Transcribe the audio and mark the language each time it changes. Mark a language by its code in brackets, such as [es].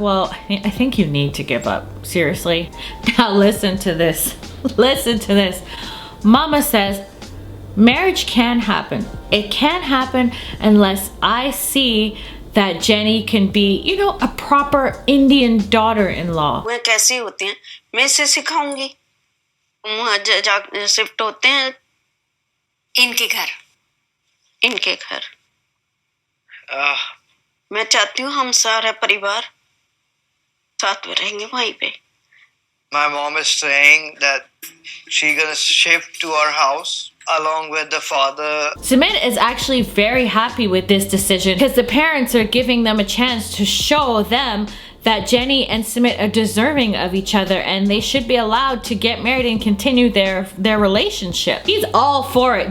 [en] Well, I think you need to give up, seriously. Now listen to this, listen to this. Mama says, marriage can happen. It can happen unless I see that Jenny can be, you know, a proper Indian daughter-in-law. [hi] वे कैसी होती हैं मैं इसे सिखाऊंगी वहाँ जा shift होते हैं इनके घर मैं चाहती हूँ हम सारा परिवार साथ में रहेंगे वहीं पे [en] My mom is saying that she's gonna shift to our house along with the father. Sumit is actually very happy with this decision because the parents are giving them a chance to show them that Jenny and Sumit are deserving of each other and they should be allowed to get married and continue their relationship. He's all for it.